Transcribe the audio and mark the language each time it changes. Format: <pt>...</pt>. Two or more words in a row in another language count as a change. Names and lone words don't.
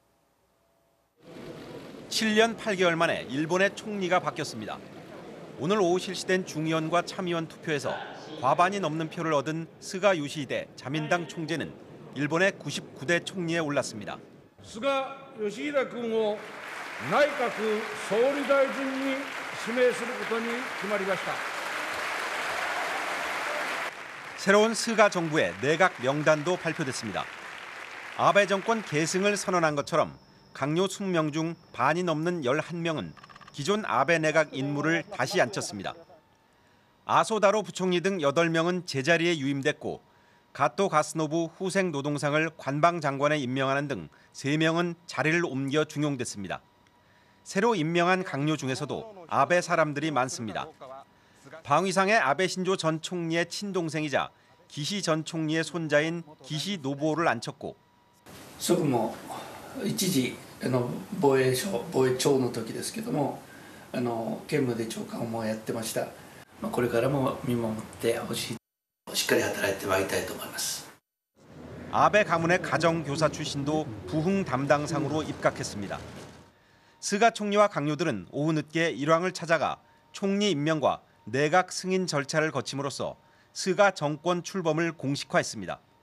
<ko>7년 8개월 만에 일본의 총리가 바뀌었습니다. 오늘 오후 실시된 중의원과 참의원 투표에서 과반이 넘는 표를 얻은 스가 요시히데 자민당 총재는 일본의 99대 총리에 올랐습니다.</ko> <ja>스가 요시히데 君を内閣総理大臣に指名することに決まりました。</ja> <ko>새로운 스가 정부의 내각 명단도 발표됐습니다. 아베 정권 계승을 선언한 것처럼 강요 20명 중 반이 넘는 11명은 기존 아베 내각 인물을 다시 앉혔습니다. 아소다로 부총리 등 8명은 제자리에 유임됐고 가토 가스노부 후생 노동상을 관방장관에 임명하는 등 3명은 자리를 옮겨 중용됐습니다. 새로 임명한 강요 중에서도 아베 사람들이 많습니다. 방위상의 아베 신조 전 총리의 친동생이자 기시 전 총리의 손자인 기시 노부오를 앉혔고</ko> <ja>職も一時防衛庁の時ですけども兼務で長官もやってました。これからも見守ってほしい。しっかり働いてまいりたいと思います。</ja> <ko>아베 가문의 가정교사 출신도 부흥 담당상으로 입각했습니다. 스가 총리와 강요들은 오후 늦게 일왕을 찾아가 총리 임명과 내각 승인 절차를 거침으로써 스가 정권 출범을 공식화했습니다.</ko>